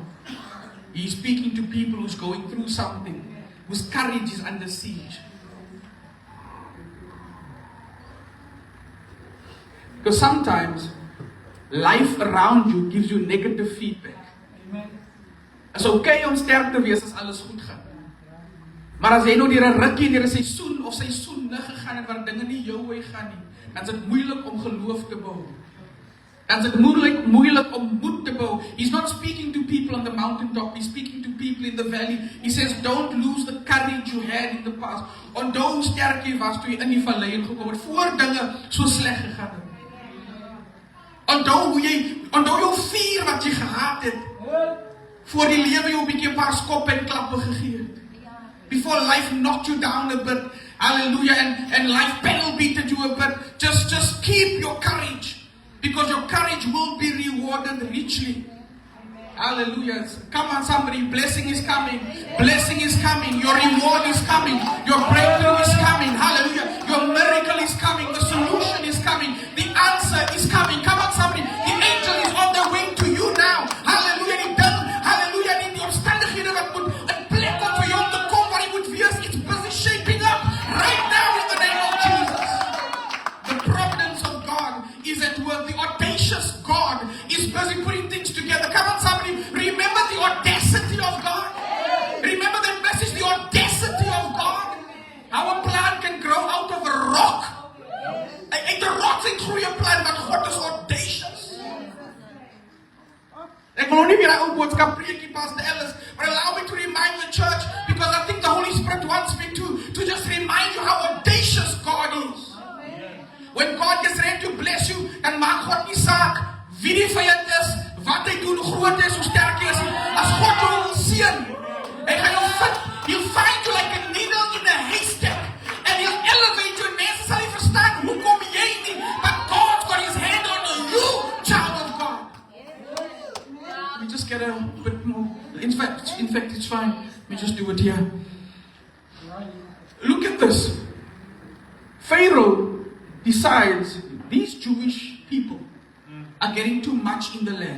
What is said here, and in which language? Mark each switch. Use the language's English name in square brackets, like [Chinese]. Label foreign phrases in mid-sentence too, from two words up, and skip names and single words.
[English] He is speaking to people who's going through something, whose courage is under siege. Because sometimes life around you gives you negative feedback. It's okay [Afrikaans] om sterk te wees as alles goed gaan. Maar as jy nou deur 'n rukkie, deur 'n seisoen of seisoene gegaan het waar dinge nie jou way gaan nie, dan is dit moeilik om geloof te bou. Dan is dit moeilik om moed te bou. [English] He's not speaking to people on the mountaintop. He's speaking to people in the valley. He says, don't lose the courage you had in the past. [Afrikaans] Onthou hoe sterk jy was toe jy in die vallei ingekom het, voor dinge so sleg gegaan het. Onthou jou vuur wat jy gehad het, voor die lewe jou 'n bietjie 'n paar skop en klappe gegee het. [English] Before life knocked you down a bit, hallelujah, and life pedal beated you a bit, just keep your courage, because your courage will be rewarded richly. Hallelujah. Come on somebody, blessing is coming. Blessing is coming. Your reward is coming. Your breakthrough is coming. Hallelujah. Your miracle is coming. The solution is coming. The answer is coming. Come on somebody, the angel is on the way to you now. [Afrikaans] Hallelujah. Hallelujah. Die omstandighede wat moet in plek kom vir jou om te kom waar jy moet wees, [English] it's busy shaping up right now in the name of Jesus. The providence of God is at work. The audacious God is busy putting things together. Come on somebody, remember the audacity of God. Remember that message, the audacity of God. Our plant can grow out of a rock. [Afrikaans] Uit 'n rotsing groei 'n plant, [English] but God is audacious. [Afrikaans] Ek wil nie weer 'n ou boodskap preekie, Pastor Ellis, [English] but allow me to remind the church, because I think the Holy Spirit wants me to just remind you how audacious God is. When God gets ready to bless you, [Afrikaans] dan maak God nie saak wie die vyand is, wat hy doen, hoe groot is, hoe sterk hy is. As God jou wil seën, hy gaan jou vind. [English] He'll find you like a needle in a haystack, and he'll elevate you. [Afrikaans] Mense sal nie verstaan hoekom jy nie, [English] but God's got his hand on you, child of God. We just get a bit more. In fact, it's fine. We just do it here. Look at this. Pharaoh decides these Jewish people are getting too much in the land.